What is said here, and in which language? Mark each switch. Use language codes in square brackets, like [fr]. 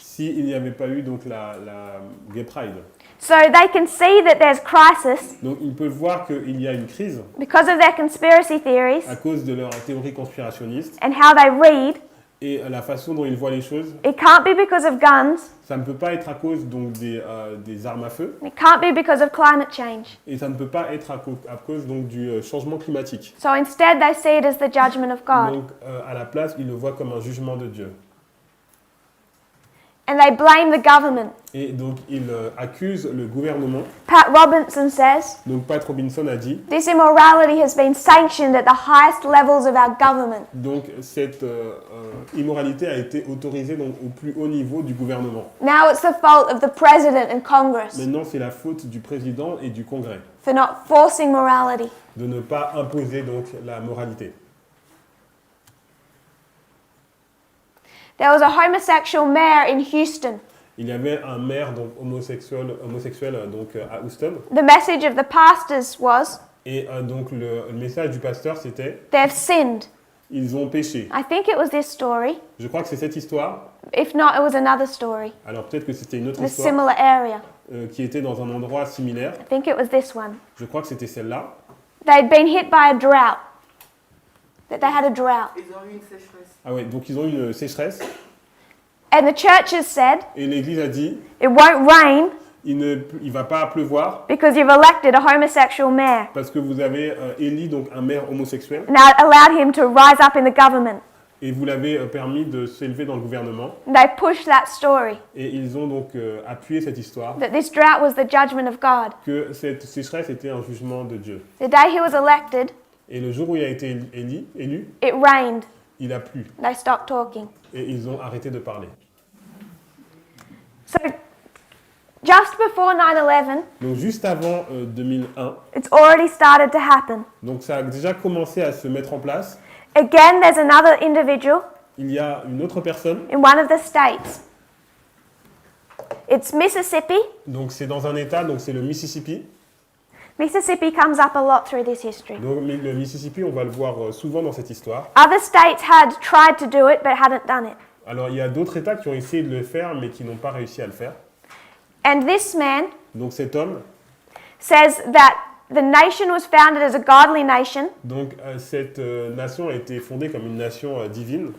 [fr] s'il n'y avait pas eu donc la Gay Pride. [en] So they can see that there's crisis [fr] Donc ils peuvent voir qu'il y a une crise [en] because of their conspiracy theories [fr] à cause de leurs théories conspirationnistes [en] and how they read. [fr] et la façon dont ils voient les choses. [en] It can't be because of guns. [fr] Ça ne peut pas être à cause donc des armes à feu [en] It can't be because of climate change. [fr] et ça ne peut pas être à cause donc du changement climatique. [en] So instead they see it as the judgment of God. [fr] Donc à la place, ils le voient comme un jugement de Dieu. [en] And they blame the government. [fr] Et donc ils accusent le gouvernement. [en] Pat Robinson says, [fr] Donc Pat Robinson a dit, [en] this immorality has been sanctioned at the highest levels of our government. [fr] donc cette immoralité a été autorisée donc, au plus haut niveau du gouvernement. [en] Now it's the fault of the president and Congress [fr] Maintenant, c'est la faute du président et du Congrès [en] for not forcing morality. [fr] de ne pas imposer donc la moralité. [en] There was a homosexual mayor in Houston. [fr] Il y avait un maire donc, homosexuel donc, à Houston [en] The message of the pastors was, [fr] et donc le message du pasteur c'était [en] they've sinned. [fr] ils ont péché. [en] I think it was this story. [fr] Je crois que c'est cette histoire, [en] If not, it was another story [fr] alors peut-être que c'était une autre [en] in a [fr] histoire [en] similar area. [fr] qui était dans un endroit similaire. [en] I think it was this one. [fr] Je crois que c'était celle-là. [en] They'd been hit by a drought. That they had a drought. [fr] Ils ont eu une sécheresse. Ah ouais, donc ils ont eu une sécheresse [en] And the churches said, [fr] et l'Église a dit [en] it won't rain [fr] il va pas pleuvoir [en] because you've elected a homosexual mayor. [fr] parce que vous avez élu donc un maire homosexuel [en] Now it allowed him to rise up in the government. [fr] et vous l'avez permis de s'élever dans le gouvernement [en] And they pushed that story, [fr] et ils ont donc appuyé cette histoire [en] that this drought was the judgment of God. [fr] que cette sécheresse était un jugement de Dieu. [en] The day he was elected, [fr] Et le jour où il a été élu, [en] it rained. [fr] il a plu [en] They stopped talking. [fr] et ils ont arrêté de parler. [en] So just before 9/11, [fr] Donc juste avant 2001, [en] it's already started to happen. [fr] donc ça a déjà commencé à se mettre en place. [en] Again, there's another individual [fr] Il y a une autre personne, [en] in one of the states. It's Mississippi. [fr] donc c'est dans un état, donc c'est le Mississippi. [en] Mississippi comes up a lot through this history. [fr] Donc le Mississippi, on va le voir souvent dans cette histoire. [en] Other states had tried to do it but hadn't done it. [fr] Alors il y a d'autres États qui ont essayé de le faire mais qui n'ont pas réussi à le faire. [en] And this man [fr] Donc cet homme, [en] says that the nation was founded as a godly nation. [fr] donc cette nation a été fondée comme une nation divine.